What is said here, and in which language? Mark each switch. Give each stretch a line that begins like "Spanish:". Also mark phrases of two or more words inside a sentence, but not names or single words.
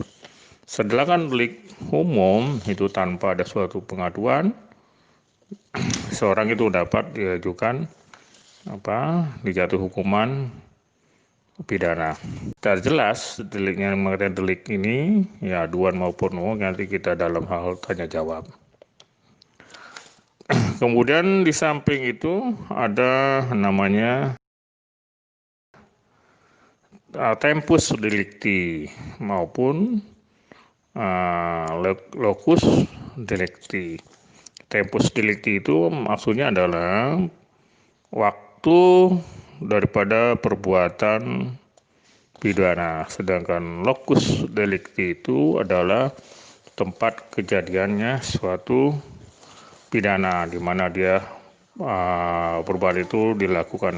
Indonesian: Sedangkan delik umum itu tanpa ada suatu pengaduan, seorang itu dapat diajukan dijatuhi hukuman pidana. Tidak jelas deliknya, mengenai delik ini, ya, aduan maupun umum, nanti kita dalam hal tanya jawab. Kemudian di samping itu ada namanya
Latin: tempus delicti
Indonesian: maupun
Latin: locus delicti. Tempus delicti
Indonesian: itu maksudnya adalah waktu daripada perbuatan pidana, sedangkan
Latin: locus delicti
Indonesian: itu adalah tempat kejadiannya suatu pidana, di mana dia perbuatan itu dilakukan.